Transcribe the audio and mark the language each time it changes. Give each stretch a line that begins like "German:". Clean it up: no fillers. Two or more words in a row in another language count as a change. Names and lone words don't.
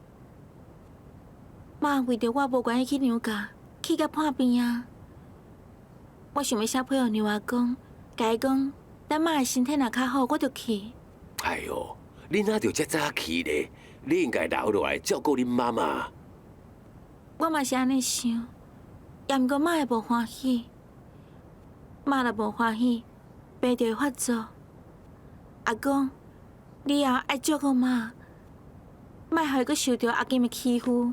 Min Nan Chinese: 妈为着我无愿意去娘家，去到破病啊！我想要写批互娘阿公，甲伊讲，等妈的身体若较好，我就去。哎呦，你哪着这早去呢？你应该留落来照顾恁妈妈。我嘛是安尼想，也毋过妈会无欢喜，妈若无欢喜，爸就会发作。阿公，你也爱照顾妈，莫互伊阁受到阿金的欺负。